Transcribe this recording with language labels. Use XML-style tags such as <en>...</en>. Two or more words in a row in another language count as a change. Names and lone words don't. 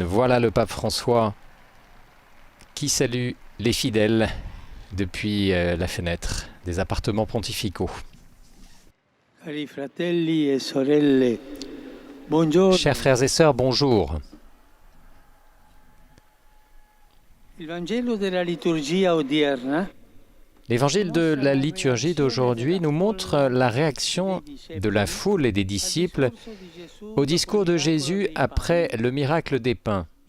<fr>Voilà le pape François qui salue les fidèles depuis la fenêtre des appartements pontificaux.</fr> <it>Cari fratelli e sorelle, buongiorno.</it> <fr>Chers frères et sœurs, bonjour. L'évangile de la liturgie d'aujourd'hui nous montre la réaction de la foule et des disciples au discours de Jésus après le miracle des pains.</fr>